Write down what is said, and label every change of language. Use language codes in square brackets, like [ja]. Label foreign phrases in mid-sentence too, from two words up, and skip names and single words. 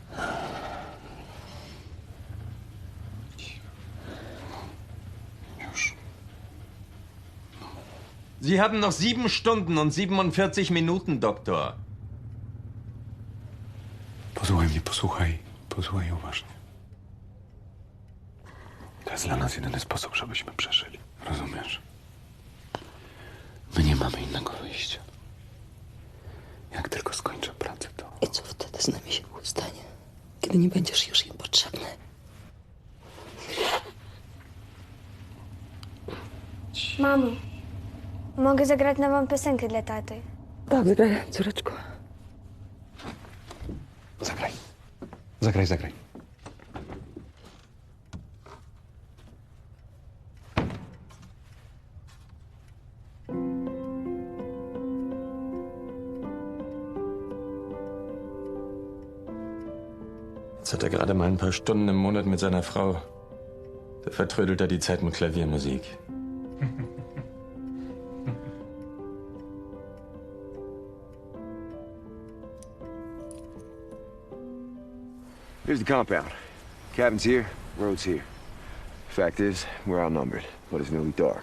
[de] Sie haben noch 7 Stunden und 47 Minuten, Doktor. [pl] Posłuchaj mnie, posłuchaj uważnie. To jest dla nas jedyny sposób, żebyśmy przeżyli. Rozumiesz? My nie mamy innego wyjścia. Jak tylko skończę pracę, to... I co wtedy z nami się stanie, kiedy nie będziesz już im potrzebny? Mamo, mogę zagrać nową piosenkę dla taty. Dobrze, córeczko. Zagraj. Zagraj, zagraj. [de] Jetzt hat er gerade mal ein paar Stunden im Monat mit seiner Frau. Da vertrödelt er die Zeit mit Klaviermusik. [en] Here's the compound. Cabin's here, road's here. Fact is, we're outnumbered, but it's nearly dark.